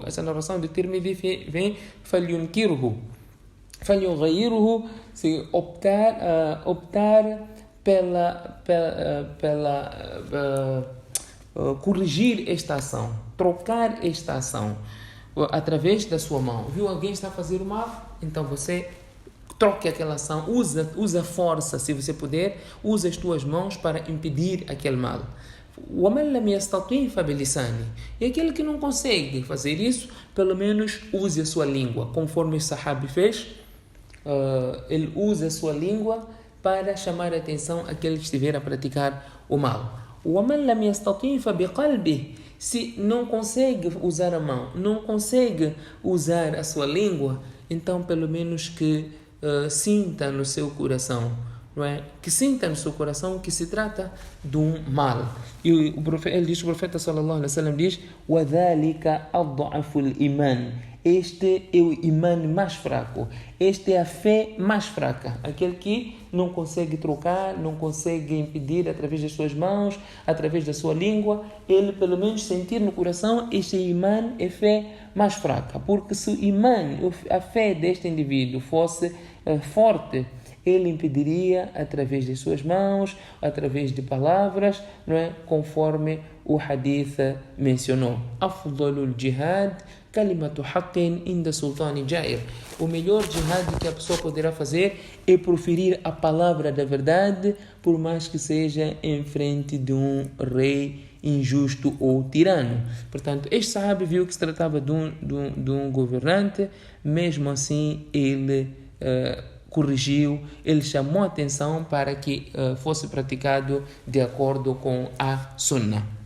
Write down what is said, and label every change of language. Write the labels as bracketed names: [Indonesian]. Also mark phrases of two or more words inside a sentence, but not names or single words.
[Portuguese] Essa narração de Tirmidhi vem [Arabic] فلينكره فليغيره, [Portuguese] se optar pela corrigir esta ação, trocar esta ação através da sua mão. Viu alguém está a fazer o mal? Então você troque aquela ação, usa força, se você puder, usa as tuas mãos para impedir aquele mal. [Arabic] وَمَنْ لَمْ يَسْتَطِعْ فَبِلِسَانِهِ. [Portuguese] E aquele que não consegue fazer isso, pelo menos use a sua língua, conforme o sahabi fez. Ele usa a sua língua para chamar a atenção àquele que estiver a praticar o mal. [Arabic] وَمَنْ لَمْ يَسْتَطِعْ فَبِقَلْبِهِ. [Portuguese] Se não consegue usar a mão, não consegue usar a sua língua, então pelo menos que sinta no seu coração, não é? Que sinta no seu coração que se trata de um mal. E o profeta [Arabic] صلى الله عليه وسلم [Portuguese] diz: [Arabic] وَذَلِكَ أَضْعَفُ الْإِيمَانِ. [Portuguese] Este é o imã mais fraco. Este é a fé mais fraca. Aquele que não consegue trocar, não consegue impedir através das suas mãos, através da sua língua. Ele pelo menos sentir no coração, este imã é fé mais fraca. Porque se o imã, a fé deste indivíduo fosse forte, ele impediria através das suas mãos, através de palavras, não é? Conforme o hadith mencionou. [Arabic] أفضل الجهاد كلمة حق عند سلطان جائر. [Portuguese] O melhor jihad que a pessoa poderá fazer é proferir a palavra da verdade, por mais que seja em frente de um rei injusto ou tirano. Portanto, este sahabi viu que se tratava de um governante, mesmo assim ele corrigiu, ele chamou a atenção para que fosse praticado de acordo com a Sunna.